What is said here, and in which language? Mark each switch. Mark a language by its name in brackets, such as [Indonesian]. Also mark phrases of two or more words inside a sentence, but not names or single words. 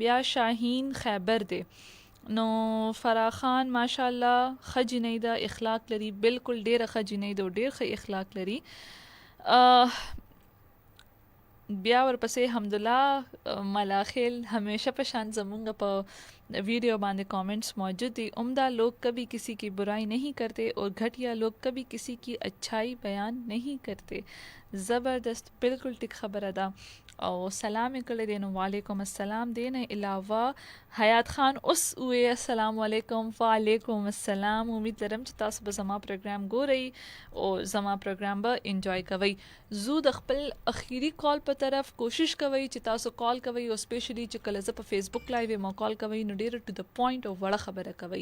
[Pashto] بیا شاهین خیبر دی، نو فرا خان ماشاءالله ښه جنۍ ده، اخلاق لري، بالکل ډېره ښه جنۍ ده او ډېر ښه اخلاق لري. بیا ورپسې حمدالله ملاخیل ہمیشہ په شان زمونږ په ویڈیو باندې کامنٹس موجود دي. [Urdu] عمدہ لوگ کبھی کسی کی برائی نہیں کرتے اور گھٹیا لوگ کبھی کسی کی اچھائی بیان نہیں کرتے. [Pashto] زبردست، بالکل ټیک خبره ده. او سلام کړی دی نو [Arabic] وعلیکم السلام. [Pashto] دی نه علاوه حیات خان اوس وی [Arabic] السلام علیکم. وعلیکم السلام. [Pashto] امید لرم چې تاسو به زما پروګرام ګورئ او زما پروګرام به انجوای کوئ. زو د خپل اخیری کال په طرف کوشش کوئ چې تاسو کال کوئ او سپیشلی چې کله زه په فیسبوک لایو یم کال کوئ نو ډیره [English] to the point [Pashto] او وړه خبره کوئ.